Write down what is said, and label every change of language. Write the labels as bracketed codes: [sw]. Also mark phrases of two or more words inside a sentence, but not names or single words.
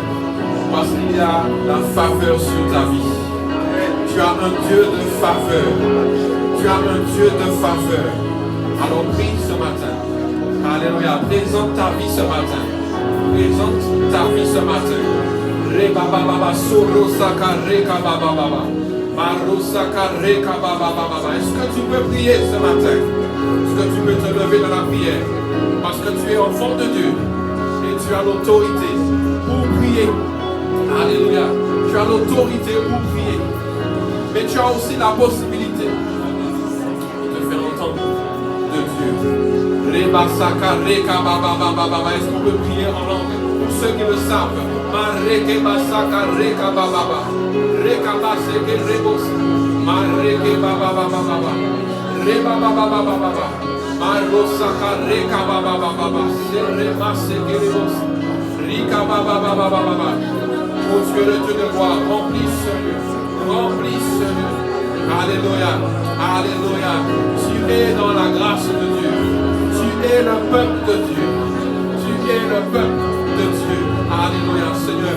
[fr] Parce qu'il y a la faveur sur ta vie. Tu as un Dieu de faveur. Tu as un Dieu de faveur. Alors prie ce matin. Alléluia. Présente ta vie ce matin. Présente ta vie ce matin. Reba baba soro saka reka baba baba. Maro saka reka baba baba. Est-ce que tu peux prier ce matin? Est-ce que tu peux te lever dans la prière? Parce que tu es enfant de Dieu. Et tu as l'autorité pour prier. Alléluia. Tu as l'autorité pour prier. Mais tu as aussi la possibilité de te faire entendre de Dieu. Reba saka reka baba baba baba. Est-ce qu'on peut prier en langue? Pour ceux qui le savent. Mareke basaka reka baba baba. Reka baseke rebos. Mareke baba baba baba. Reba baba baba baba. Marosaka reka baba baba baba. Serema seke rebos. Rika baba baba baba. Oh Dieu, le Dieu de gloire, remplis ce lieu. Remplis ce lieu. Alléluia. Alléluia. Tu es dans la grâce de Dieu. Tu es le peuple de Dieu. Tu es le peuple de Dieu. Alléluia, Seigneur.